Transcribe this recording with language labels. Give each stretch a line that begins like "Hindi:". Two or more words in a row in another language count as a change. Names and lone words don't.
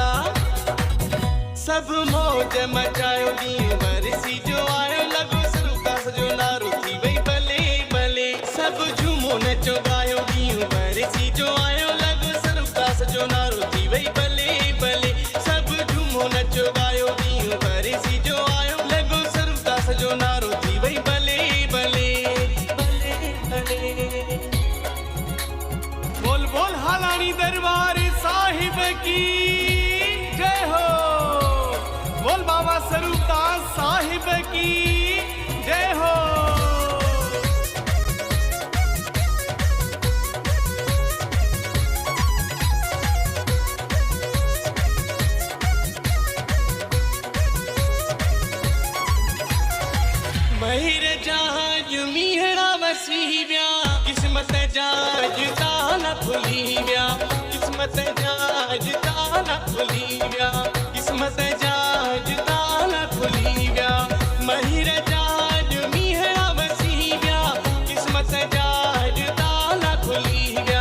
Sindhi: सब मौज मचायो ॾींहुं वरसी जो आयो लॻो स्वरूप दास जो नारो थी वई भले भले। सब झूमो नचो गायो ॾींहुं वरसी जो आयो लॻो स्वरूप दास जो नारो थी वई भले भले। सब झूमो नचो गायो ॾींहुं वरसी जो आयो लॻो स्वरूप दास जो नारो थी वई भले भले भले भले। बोल बोल हालानी दरबार साहिब
Hindi: की जय हो।
Sindhi: बोल बाबा स्वरूप दास साहिब
Hindi: की जय हो।
Sindhi: महिर जहाज मीहड़ा वसी विया किस्मत जाज ताला खुली विया। किस्मत जाज ताला खुली विया। किस्मत जाज ताला खुली विया। महिर जहाज मीहड़ा वसी विया किस्मत जाज ताला खुली विया।